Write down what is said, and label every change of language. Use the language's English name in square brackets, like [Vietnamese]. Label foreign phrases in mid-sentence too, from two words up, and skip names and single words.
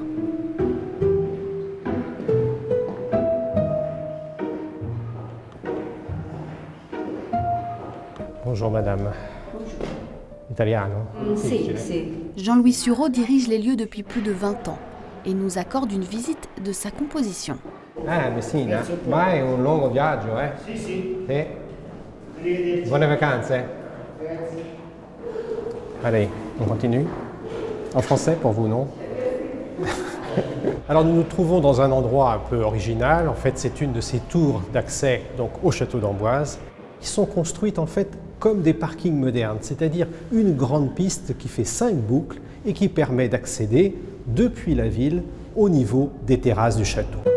[French] Bonjour madame. [Italian] Italiano? Si. [French] Jean-Louis Sureau dirige les lieux depuis plus de 20 ans et nous accorde une visite de sa composition. [Italian] Messina, ma è un lungo viaggio, eh? Sì. Sì. Buone vacanze. [French] Allez, on continue. En français pour vous, non? Alors nous nous trouvons dans un endroit un peu original. En fait, c'est une de ces tours d'accès donc au château d'Amboise qui sont construites en fait comme des parkings modernes, c'est-à-dire une grande piste qui fait 5 boucles et qui permet d'accéder depuis la ville au niveau des terrasses du château.